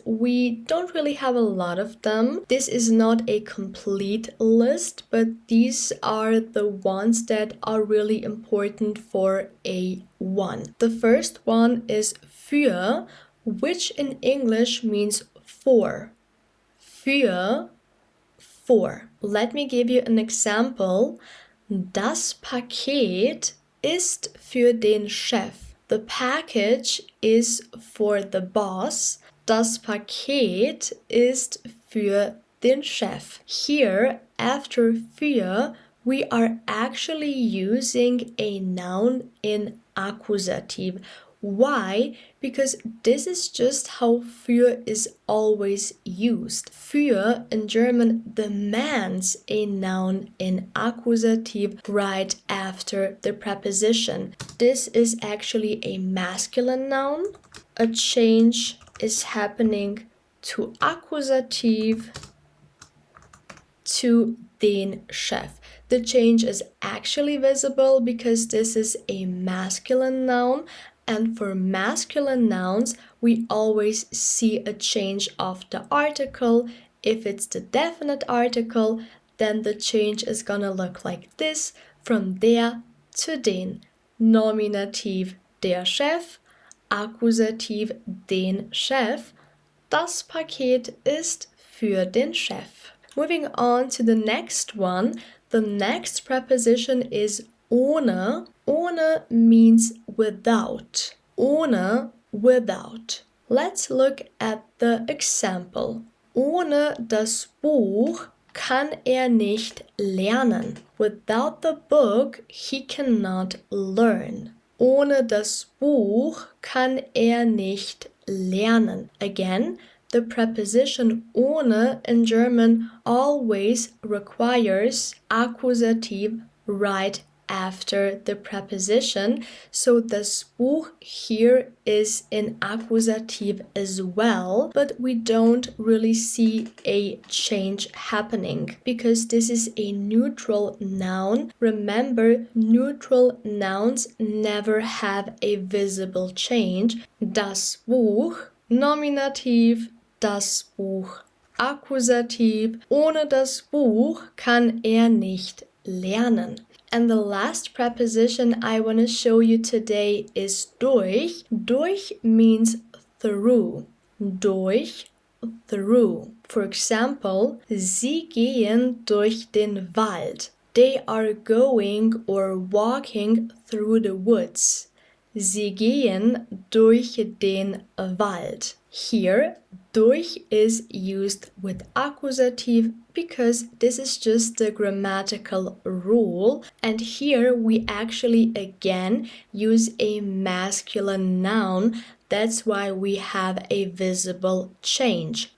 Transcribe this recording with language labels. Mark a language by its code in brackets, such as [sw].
[en] We don't really have a lot of them. This is not a complete list, but these are the ones that are really important for A1. The first one is für, which in English means for. Für, for. Let me give you an example. [de] Das Paket ist für den Chef. [en] The package is for the boss. [de] Das Paket ist für den Chef. [en] Here, after für, we are actually using a noun in accusative. Why? Because this is just how für is always used. Für in German demands a noun in accusative right after the preposition. This is actually a masculine noun. A change is happening to accusative to [de] den Chef. [en] The change is actually visible because this is a masculine noun. And for masculine nouns, we always see a change of the article. If it's the definite article, then the change is gonna look like this, from der to den. [de] Nominativ der Chef, Akkusativ den Chef. Das Paket ist für den Chef. [en] Moving on to the next one, the next preposition is ohne. Ohne means without. Ohne, without. Let's look at the example. [de] Ohne das Buch kann nicht lernen. [en] Without the book, he cannot learn. [de] Ohne das Buch kann nicht lernen. [en] Again, the preposition ohne in German always requires accusative right after the preposition. So [de] das Buch [en] here is in accusative as well, but we don't really see a change happening because this is a neutral noun. Remember, neutral nouns never have a visible change. [de] Das Buch, Nominativ, das Buch, Akkusativ. Ohne das Buch kann nicht lernen. [en] And the last preposition I want to show you today is durch. Durch means through. Durch, through. For example, [de] sie gehen durch den Wald. [en] They are going or walking through the woods. [de] Sie gehen durch den Wald. [en] Here, durch is used with accusative because this is just the grammatical rule. And here we actually again use a masculine noun. That's why we have a visible change.